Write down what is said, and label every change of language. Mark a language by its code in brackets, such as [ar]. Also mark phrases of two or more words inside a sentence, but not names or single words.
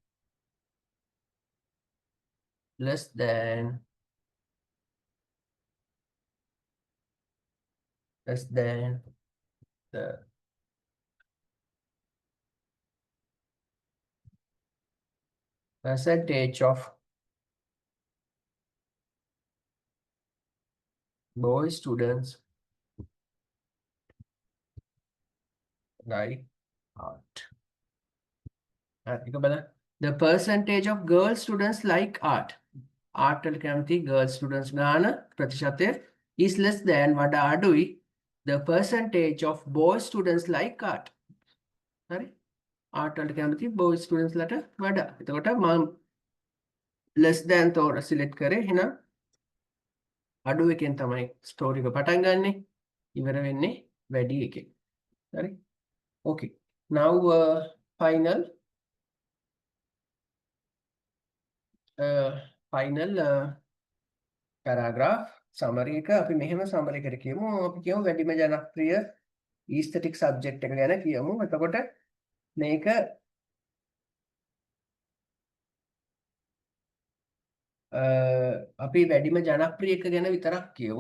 [en] less than the percentage of boy students like art. The percentage of girl students like art. Art [si] වල කැමති [en] girl students [si] ගාන ප්‍රතිශතය [en] is less than [si] වඩා අඩුයි [en] the percentage of boy students like art. [si] හරි? art වලට කැමති [en] boy students [si] ලට වඩා. එතකොට මම [en] less than [si] තෝර select කරේ. එහෙනම් අඩු එකෙන් තමයි story එක පටන් ගන්නෙ. ඉවර වෙන්නේ වැඩි එකේ. හරි. [en] Okay. Now final paragraph summary [si] එක අපි මෙහෙම summary එකට කියමු. අපි කියමු වැඩිම ජනප්‍රිය [en] aesthetic subject [si] එක ගැන කියමු. එතකොට මේක අපි වැඩිම ජනප්‍රිය එක ගැන විතරක් කියමු.